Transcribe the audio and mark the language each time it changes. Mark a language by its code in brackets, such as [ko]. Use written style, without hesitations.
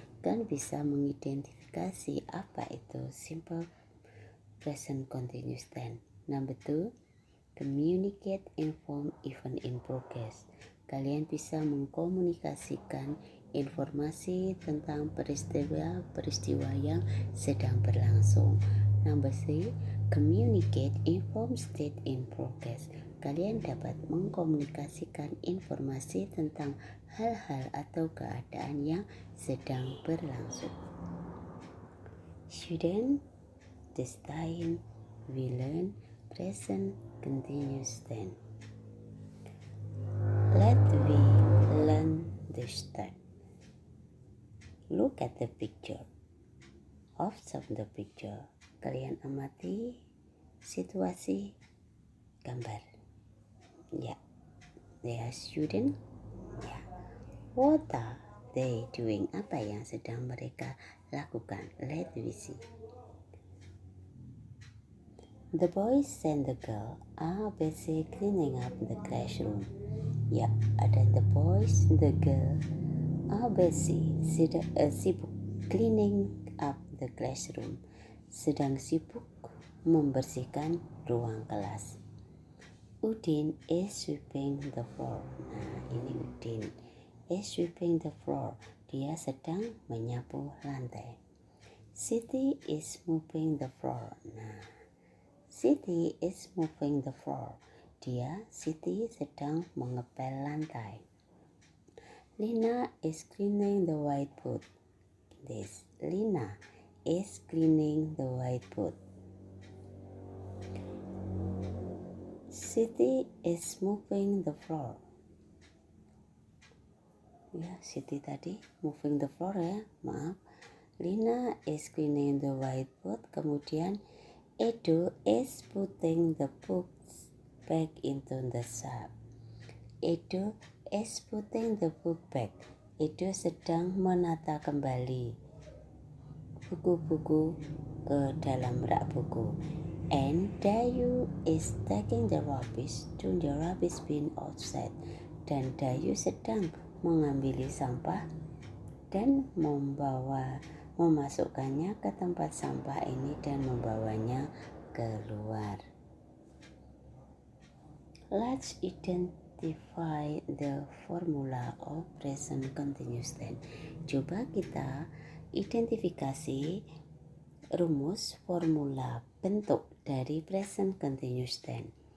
[id] Dan bisa mengidentifikasi apa itu simple present continuous tense. [en] Number 2, communicate inform event in progress. [id] Kalian bisa mengkomunikasikan informasi tentang peristiwa yang sedang berlangsung. [en] Number 3, communicate inform state in progress. [id] Kalian dapat mengkomunikasikan informasi tentang hal-hal atau keadaan yang sedang berlangsung. [en] Student, this time we learn present continuous tense. Let we learn the start. Look at the picture. Observe the picture. [id] Kalian amati situasi gambar. [en] Ya, they are student. Ya, what are they doing? [id] Apa yang sedang mereka lakukan? [en] Let me see. The boys and the girl are busy cleaning up the classroom. Ya, ada the boys and the girl are busy sibuk cleaning up the classroom. [id] Sedang sibuk membersihkan ruang kelas. [en] Udin is sweeping the floor. Nah, ini Udin is sweeping the floor. [id] Dia sedang menyapu lantai. [en] Siti is mopping the floor. Nah, Siti is mopping the floor. [id] Siti sedang mengepel lantai. [en] Lina is cleaning the whiteboard. Lina is cleaning the whiteboard. Siti is mopping the floor. Ya, Siti tadi moving the floor ya, maaf. Lina is cleaning the whiteboard. Kemudian Edo is putting the books back into the shelf. Edo is putting the book back. [id] Edo sedang menata kembali buku-buku ke dalam rak buku. [en] And Dayu is taking the rubbish to the rubbish bin outside. [id] Dan Dayu sedang mengambil sampah dan memasukkannya ke tempat sampah ini dan membawanya keluar. [en] Let's identify the formula of present continuous tense. [id] Coba kita identifikasi rumus formula bentuk dari present continuous tense.